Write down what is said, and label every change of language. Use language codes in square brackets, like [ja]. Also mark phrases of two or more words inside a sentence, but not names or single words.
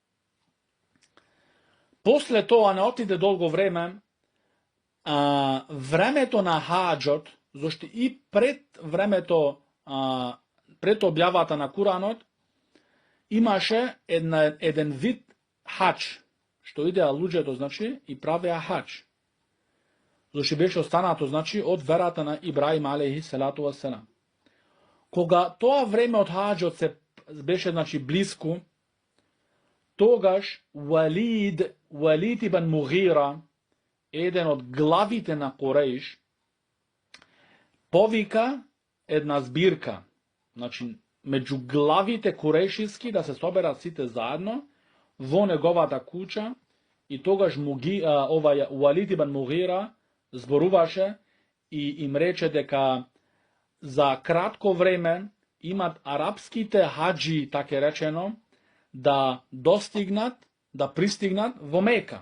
[mk] После тоа не отиде долго време, времето на хаџот, зашто и пред времето, пред објавата на Куранот, имаше еден вид хаџ, што идеа луѓето, значи, и правеа хаџ. Зашто беше останато, значи, од верата на Ибраим [ar] عليه الصلاة والسلام. [mk] Кога тоа време од хаџот се беше, значи, блиску, тогаш Валид ибн Мугира, еден од главите на Куреиш, повика една збирка, значи, меѓу главите куреишиски да се соберат сите заедно во неговата куќа, и тогаш Валид ибн Мугира зборуваше и им рече дека за кратко време имат арапските хаџи, така речено, да достигнат, да пристигнат во Мека.